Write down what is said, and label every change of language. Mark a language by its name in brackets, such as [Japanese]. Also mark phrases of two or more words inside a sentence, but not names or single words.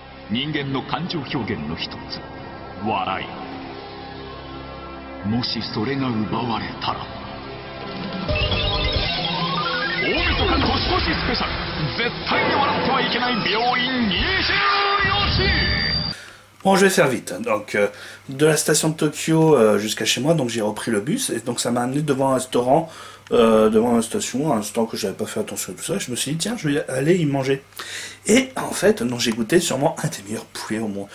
[Japanese] 人間の感情表現の一つ、笑い。もしそれが奪われたら、大晦日年越しスペシャル、絶対に笑ってはいけない病院24時。 [French] Bon, je vais faire vite. Donc, de la station de Tokyo jusqu'à chez moi, donc j'ai repris le bus et donc ça m'a amené devant un restaurant, devant la station, un instant que j'avais pas fait attention à tout ça. Je me suis dit tiens, je vais aller y manger. Et en fait, donc j'ai goûté sûrement un des meilleurs poulets au monde.